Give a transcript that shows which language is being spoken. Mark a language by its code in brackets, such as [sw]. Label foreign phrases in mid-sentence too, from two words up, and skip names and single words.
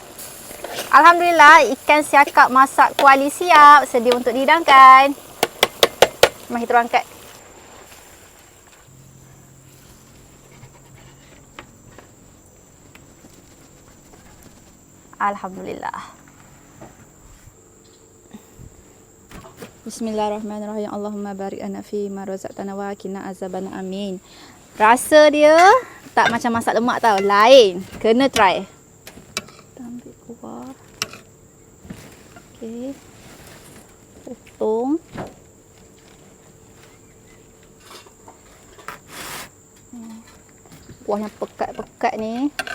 [ms] Alhamdulillah, ikan siakap masak kuali siap. Sedia untuk dihidangkan. Mari kita angkat. Alhamdulillah. Bismillahirrahmanirrahim. [ar] اللهم بارك لنا فيما رزقتنا وقنا عذابنا, [ms] amin. Rasa dia tak macam masak lemak tau, lain. Kena try. Kita ambil kuah. Okey. Potong. Kuah yang pekat-pekat ni.